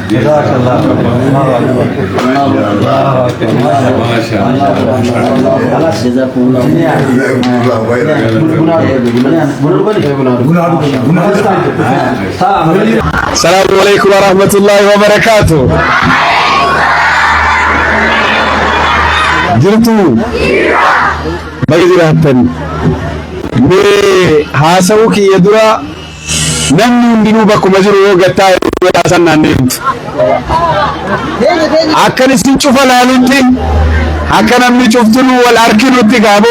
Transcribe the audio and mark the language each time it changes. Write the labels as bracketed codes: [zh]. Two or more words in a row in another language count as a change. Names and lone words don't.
[ar] جزاك الله ما شاء الله. خلاص جزاكم الله خير. السلام عليكم ورحمة الله وبركاته. [om] jirtu baga jiraatan mee haasawuu kiyya dura namni hundinuu bakkuma jiru yoo gattaa san naanneetu akkan isin cufa laalutti akka namni cuftunu wal arkinutti gaaboo